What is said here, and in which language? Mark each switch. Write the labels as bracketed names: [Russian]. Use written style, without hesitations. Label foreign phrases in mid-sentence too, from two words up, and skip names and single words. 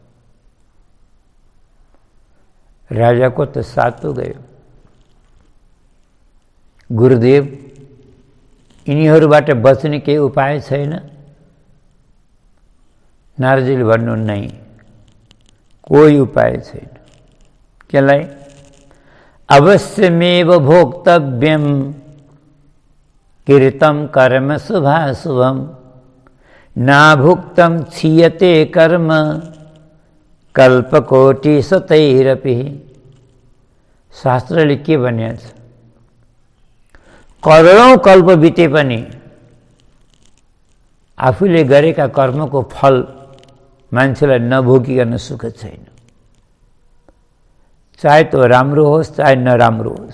[Nepali] राजाको त सातो गयो। गुरुदेव, यिनीहरूबाट बच्ने केही उपाय छैन? नारदजीले भन्नु, नहीं, कोही उपाय छैन। केलाई? [Sanskrit] अवश्यमेव भोक्तव्यम कृतं कर्म शुभाशुभम नाभुक्तं क्षीयते कर्म कल्पकोटि शतैरपि। [Nepali] शास्त्रले के भनेको छ? करोडौं कल्प बिते पनि आफूले गरेका कर्मको फल मान्छेलाई नभोगिकन सुख छैन। चाहे तो राम्रो होस् चाहे नराम्रो होस्।